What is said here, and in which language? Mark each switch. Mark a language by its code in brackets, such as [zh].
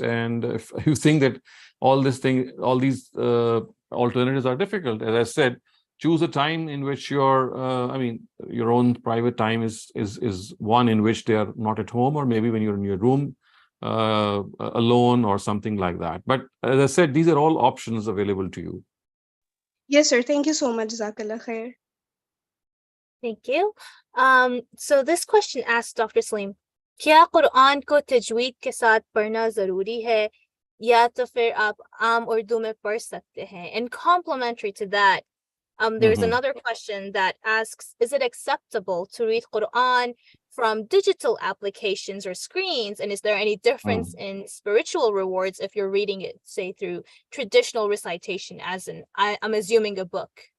[en] And if you think that all these alternatives are difficult, as I said, choose a time in which your own private time is one in which they are not at home, or maybe when you're in your room alone or something like that. But as I said, these are all options available to you. Yes, sir. Thank you so much. Jazakallah khair. Thank you. So this question asks Dr. [hi] Saleem, क्या कुरान को तजवीद के साथ पढ़ना जरूरी है या तो फिर आप आम उर्दू में पढ़ सकते हैं? [en] And complementary to that, there's another question that asks, is it acceptable to read Quran from digital applications or screens? And is there any difference in spiritual rewards if you're reading it, say, through traditional recitation, as in, I'm assuming, a book?